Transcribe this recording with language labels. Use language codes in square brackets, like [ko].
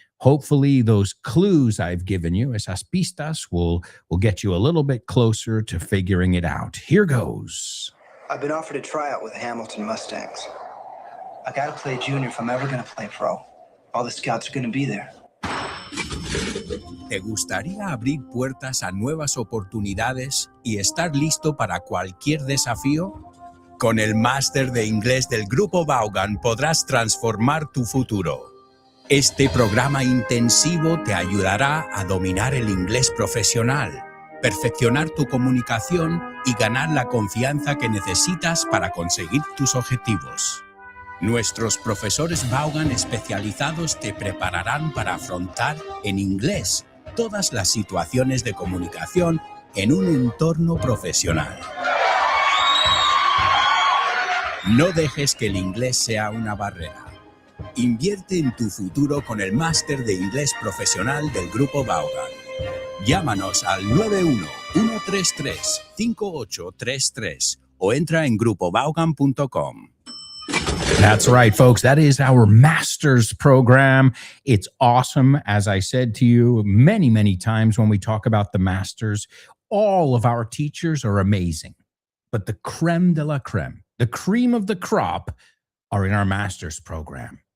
[en] Hopefully those clues I've given you, [es] esas pistas, [en] will get you a little bit closer to figuring it out. Here goes. I've been offered a tryout with the Hamilton Mustangs. I gotta play junior if I'm ever gonna play pro. All the scouts are gonna be there. [es] ¿Te gustaría abrir puertas a nuevas oportunidades y estar listo para cualquier desafío? Con el máster de inglés del Grupo Vaughan podrás transformar tu futuro. Este programa intensivo te ayudará a dominar el inglés profesional, perfeccionar tu comunicación y ganar la confianza que necesitas para conseguir tus objetivos. Nuestros profesores Vaughan especializados te prepararán para afrontar en inglés todas las situaciones de comunicación en un entorno profesional. No dejes que el inglés sea una barrera. Invierte en tu futuro con el máster de inglés profesional del Grupo Vaughan. Llámanos al 91-133-5833 o entra en grupovaughan.com. [en] That's right, folks. That is our master's program. It's awesome. As I said to you many, many times when we talk about the masters, all of our teachers are amazing. but the creme de la creme, the cream of the crop, are in our master's program.